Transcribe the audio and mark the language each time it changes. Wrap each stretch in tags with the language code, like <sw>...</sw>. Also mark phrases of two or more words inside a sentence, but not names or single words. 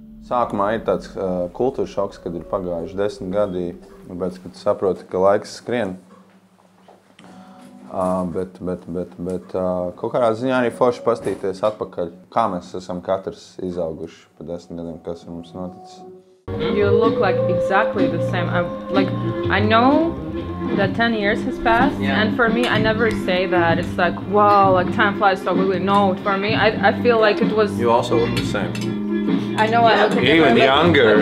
<lv>Sākumā ir tāds kultūras šoks, kad ir pagājuši 10 gadi, tāpēc, kad saproti, ka laiks skrien. Bet kaut kādā ziņā arī forši pastīties atpakaļ, kā mēs esam katrs izauguši pa 10 gadiem, kas ir mums noticis.</lv> <en>You look like exactly the same. I know that 10 years has passed, and for me, I never say that. It's like, wow, like time flies so quickly. No, for me, I feel like it was... You also look the same. I know I look even younger.</en>